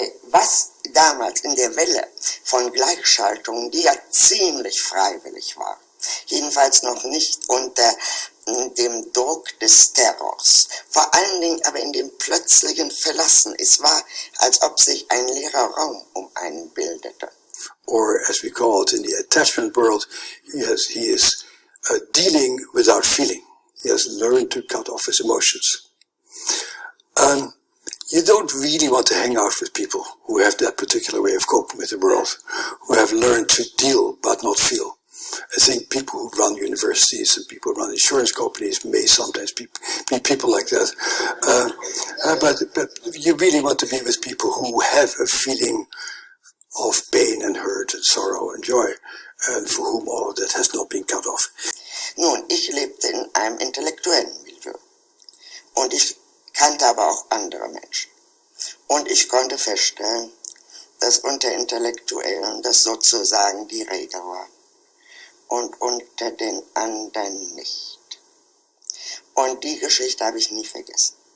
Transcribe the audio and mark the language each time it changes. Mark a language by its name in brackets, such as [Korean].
[German] Was damals in der Welle von Gleichschaltungen, die ja ziemlich freiwillig war, jedenfalls noch nicht unter dem Druck des Terrors, vor allen Dingen aber in dem plötzlichen Verlassen. Es war, als ob sich ein leerer Raum um einen bildete. [English] Or as we call it in the attachment world, he is dealing without feeling. He has learned to cut off his emotions. You don't really want to hang out with people who have that particular way of coping with the world, who have learned to deal but not feel. I think people who run universities and people who run insurance companies may sometimes be people like that. But you really want to be with people who have a feeling of pain and hurt and sorrow and joy, and for whom all of that has not been cut off. [German] Nun, ich lebte in einem intellektuellen Milieu. Und ich kannte aber auch andere Menschen. Und ich konnte feststellen, dass unter Intellektuellen das sozusagen die Regel war. Und unter den anderen nicht. Und die Geschichte habe ich nie vergessen.